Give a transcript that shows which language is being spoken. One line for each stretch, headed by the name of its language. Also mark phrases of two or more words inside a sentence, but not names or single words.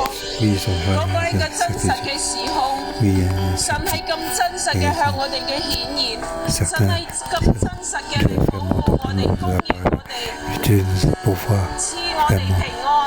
French: oui, son
Cantonese: 嗰個
French: vrai,
Cantonese: 係個真實
French: c'était
Cantonese: 嘅時空。
French: oui,
Cantonese: 神係咁真實嘅向我哋嘅顯現，神係咁真實嘅嚟保護我哋、供應我哋、
French: Dieu nous a pouvoir,
Cantonese: 賜我哋平安。